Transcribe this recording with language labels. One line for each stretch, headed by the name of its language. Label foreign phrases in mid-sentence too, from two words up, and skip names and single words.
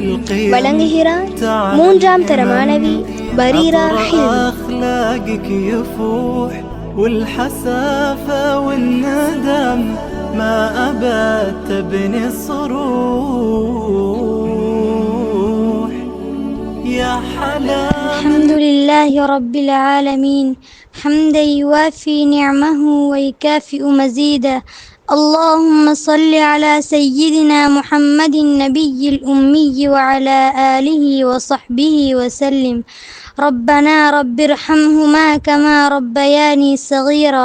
Tamil: வழங்குகிறார் 3ஆம் தர மாணவி பரீரா
Arabic: الحمد لله رب العالمين حمدا يوافي نعمه ويكافئ مزيدا. اللهم صل على سيدنا محمد النبي الأمي وعلى آله وصحبه وسلم. ربنا رب ارحمهما كما ربياني صغيرا.